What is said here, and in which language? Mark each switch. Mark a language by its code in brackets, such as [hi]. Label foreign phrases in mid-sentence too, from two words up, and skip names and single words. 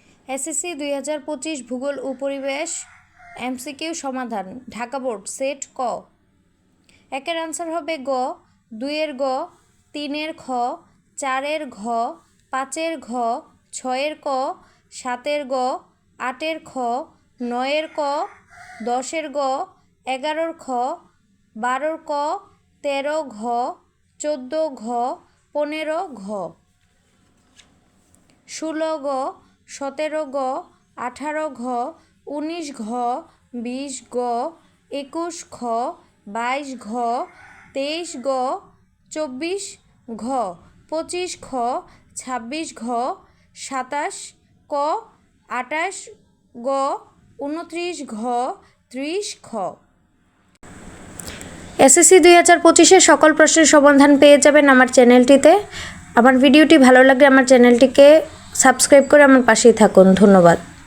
[bn] এসএসসি 2025 ভূগোল ও পরিবেশ এমসিকিউ সমাধান। ঢাকা বোর্ড সেট ক। একের আনসার হবে গ, দুইয়ের গ, তিনের খ, চারের ঘ, পাঁচের ঘ, ছয়ের ক, সাতের গ, আটের খ, নয়ের ক, দশের গ, 11-র খ, 12-র ক, 13 ঘ, 14 ঘ, 15 ঘ, 16 গ, 17 গ, 18 ঘ, 19 ঘ, 20 গ, 21 খ, 22 ঘ, 23 গ, 24 ঘ, 25 খ, 26 ঘ, 27 ক, 28 গ, 29 ঘ, 30 খ। এসএসসি 2025-এর সকল প্রশ্নের সমাধান পেয়ে যাবেন আমার চ্যানেলটিতে। আমার ভিডিওটি ভালো লাগলে আমার চ্যানেলটিকে সাবস্ক্রাইব করে আমার পাশেই থাকুন। ধন্যবাদ।